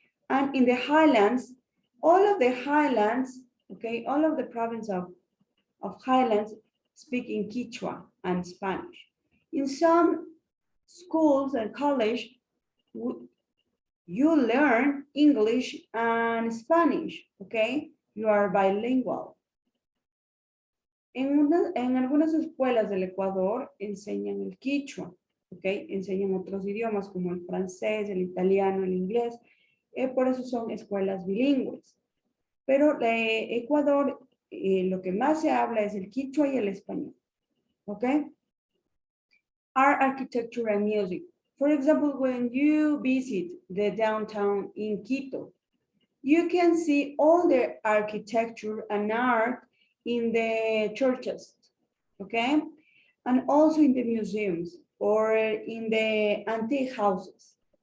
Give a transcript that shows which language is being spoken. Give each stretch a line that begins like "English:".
English: And in the highlands, all of the highlands, okay, all of the province of highlands speak in Quechua and Spanish. In some schools and college, you learn English and Spanish, okay? You are bilingual.
Spanish: En algunas escuelas del Ecuador enseñan el quichua, ¿ok? Enseñan otros idiomas como el francés, el italiano, el inglés. Por eso son escuelas bilingües. Pero Ecuador, lo que más se habla es el quichua y el español, ¿ok?
English: Art, architecture, and music. For example, when you visit the downtown in Quito, you can see all the architecture and art in the churches, okay? And also in the museums or in the antique houses.